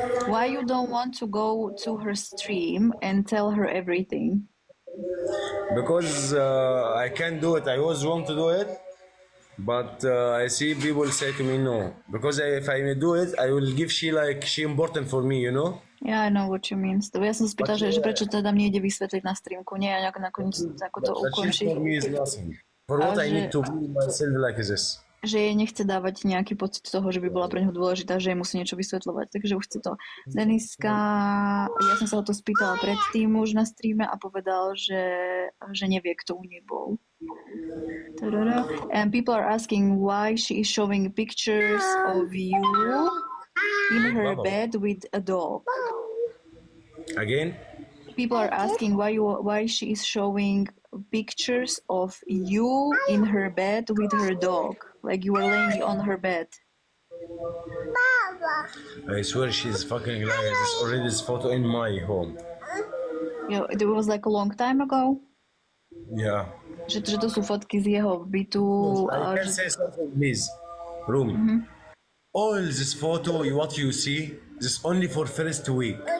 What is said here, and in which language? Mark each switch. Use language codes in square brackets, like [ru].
[en] Why you don't want to go to her stream and tell her everything? Because I can't do it. I always want to do it, but I see people say to me no. Because if I do it, I will give she important for me, you know? Yeah, I know what you mean. [sk] Ja som spýtal, že prečo teda mne ide vysvetliť na streamku, nie a nakoniec ako to ukončí. [en] For me is nothing. For what I need to be myself like this. [sk] Že jej nechce dávať nejaký pocit toho, že by bola pre neho dôležitá, že jej musí niečo vysvetľovať, takže už chce to. Deniska, ja som sa o to spýtala predtým už na streame a povedal, že nevie, kto u nej bol. [en] And people are asking why she is showing pictures of you in her bed with a dog. Again? People are asking why she is showing pictures of you in her bed with her dog, like you were laying on her bed. I swear she's fucking lying. This already this photo in my home. It was like a long time ago. Yeah. [sk] Že to sú fotky z jeho bytu. [en] I can say something, please. Rumi. All this photo, what you see, this only for first week.